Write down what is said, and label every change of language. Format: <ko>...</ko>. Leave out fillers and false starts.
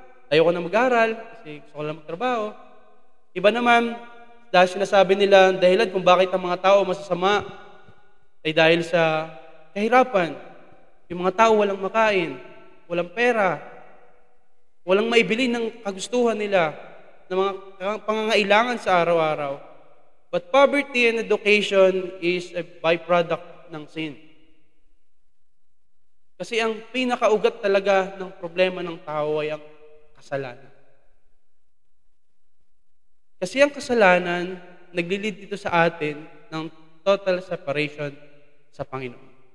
<tl>ayoko na mag-aral kasi gusto ko lang magtrabaho. Iba naman, dahil sinasabi nila, dahilan kung bakit ang mga tao masasama ay dahil sa kahirapan. Yung mga tao walang makain, walang pera, walang maibili ng kagustuhan nila, ng mga pangangailangan sa araw-araw.</tl> <en>But poverty and education is a byproduct</en> <tl>ng</tl> <en>sin.</en> <tl>Kasi ang pinakaugat talaga ng problema ng tao ay ang kasalanan. Kasi ang kasalanan, naglilid dito sa atin ng total separation sa Panginoon.</tl>